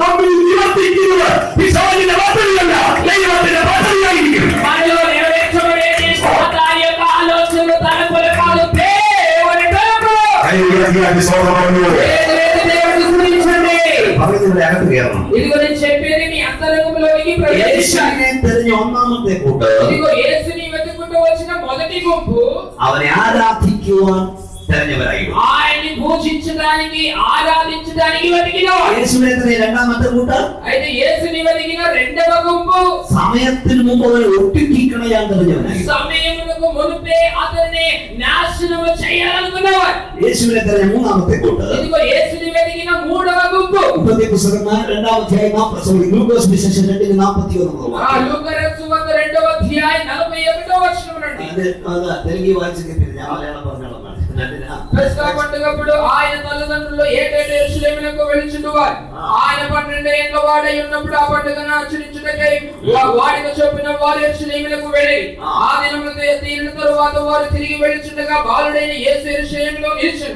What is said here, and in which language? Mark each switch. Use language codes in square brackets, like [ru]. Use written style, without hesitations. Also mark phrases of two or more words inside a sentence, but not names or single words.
[te] మనలో నెరవేర్చబడేది సాతాను యొక్క ఆలోచనలు, తలంపులు కాదు, దేవుని తలంపు. ఇదిగో నేను చెప్పేది మీ అంతరంగంలోకి ప్రవేశించాలి. ఇదిగో యేసుని వెతుక్కుంటూ వచ్చిన మొదటి గుంపు [ml] അവനെ ആരാധിക്കുവാൻ തെരഞ്ഞവരായിരുന്നു. [te] ఆయన్ని పూజించడానికి ఆరాధించడానికి వెతికినవారు. [ml] యేసునే രണ്ടാമത്തെ കൂട്ടം. [te] అయితే యేసుని వెతికిన రెండవ గుంపు [ml] సమయത്തിന് മുമ്പ് അവനെ ഒട്ടിക്കളയാൻ തെരഞ്ഞവരായിരുന്നു. [te] సమయమునకు మునుపే అతన్ని నాశనం చేయాలనుకున్నవారు. [ml] యేసునే തെരഞ്ഞ മൂന്നാമത്തെ കൂട്ടം. [te] ఇదిగో యేసుని వెతికిన మూడవ గుంపు [ml] ഉൽപ്പത്തി പുസ്തകം [te] 2వ అధ్యాయం 40 లూకాసు విశేషం 2:41. లూకాసు సువార్త 2వ అధ్యాయం 41వ వచనం నుండి. తెలుగు వాయిస్ చెప్పి నేను మలయాళం പറഞ്ഞോളാം. పెసహ పండుగప్పుడు ఆయన తల్లిదండ్రులు ఏటేటా యెరూషలేమునకు వెళ్ళుచుండువారు. ఆయన 12 ఏళ్ల వాడై ఉన్నప్పుడు ఆ పండుగను ఆచరించుటకై వాడిక చొప్పున వారు యెరూషలేమునకు వెళ్ళి ఆ దినములు తీరిన తరువాత వారు తిరిగి వెళ్ళుచుండగా బాలుడైన యేసు యెరూషలేములో నిలిచెను.